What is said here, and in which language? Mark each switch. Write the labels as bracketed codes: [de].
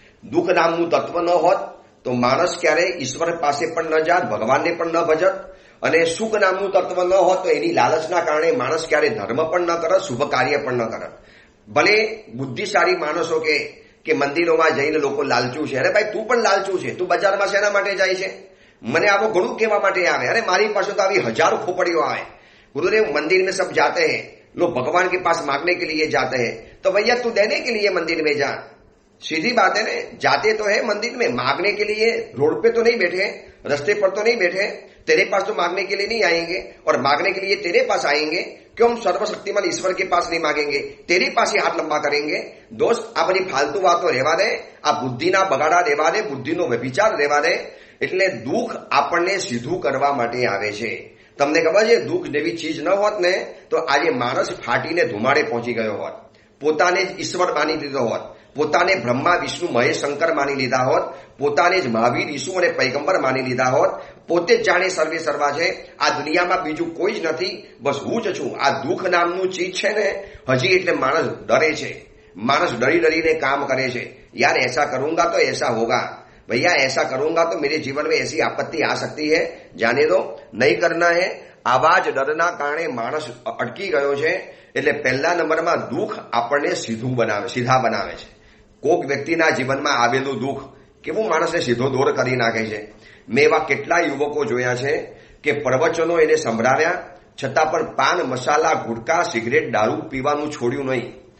[gu] દુઃખ નામનું તત્વ ન હોત તો માણસ ક્યારેય ઈશ્વર પાસે પણ ન જાત, ભગવાનને પણ ન ભજત. અને સુખ નામનું તત્વ ન હોત તો એની લાલચના કારણે માણસ ક્યારે ધર્મ પણ ન કરત, શુભ કાર્ય પણ ન કરત. ભલે બુદ્ધિશાળી માણસો કે મંદિરોમાં જઈને લોકો લાલચુ છે. અરે ભાઈ તું પણ લાલચુ છે, તું બજારમાં શેના માટે જાય છે? મને આવું ઘણું કહેવા માટે આવે. અરે મારી પાસે તો આવી હજારો ખોપડીઓ આવે. [hi] गुरुदेव मंदिर में सब जाते हैं, लोग भगवान के पास मांगने के लिए जाते हैं, तो भैया तू देने के लिए मंदिर में जा. सीधी बात है ना, जाते तो है मंदिर में मांगने के लिए. रोड पे तो नहीं बैठे, रास्ते पर तो नहीं बैठे. तेरे पास तो मांगने के लिए नहीं आएंगे और मांगने के लिए तेरे पास आएंगे. क्यों हम सर्वशक्तिमान ईश्वर के पास नहीं मांगेंगे, तेरे पास ही हाथ लंबा करेंगे? [gu] दोस्त આ બધી ફાલતુ વાતો રહેવા દે, આ બુદ્ધિના બગાડા રહેવા દે, બુદ્ધિનો વ્યભિચાર રહેવા દે. એટલે દુઃખ આપણને સીધું કરવા માટે આવે છે. તમને ખબર છે દુઃખ જેવી ચીજ ન હોત ને તો આજે માણસ ફાટીને ધુમાડે પહોંચી ગયો હોત. પોતાને જ ઈશ્વર માની લીધો હોત, પોતાને બ્રહ્મા વિષ્ણુ મહેશ શંકર માની લીધા હોત, પોતાને જ મહાવીર ઈસુ અને પૈગંબર માની લીધા હોત. પોતે જ જાણે સર્વે સર્વા છે, આ દુનિયામાં બીજું કોઈ જ નથી, બસ હું જ છું. આ દુઃખ નામનું ચીજ છે ને હજી એટલે માણસ ડરે છે. માણસ ડરી ડરીને કામ કરે છે. [hi] યાર ऐसा करूंगा तो ऐसा होगा, भैया ऐसा करूंगा तो मेरे जीवन में ऐसी आपत्ति आ सकती है, जाने दो, नहीं करना है. [gu] આવા જ ડરના કારણે માણસ અટકી ગયો છે. એટલે પહેલા નંબરમાં દુઃખ આપણને સીધા બનાવે છે. કોક વ્યક્તિના જીવનમાં આવેલું દુઃખ કેવું માણસને સીધો દોર કરી નાખે છે. મેં એવા કેટલા યુવકો જોયા છે કે પ્રવચનો એને સંભળાવ્યા છતાં પણ પાન મસાલા ગુટકા સિગરેટ દારૂ પીવાનું છોડ્યું નહીં.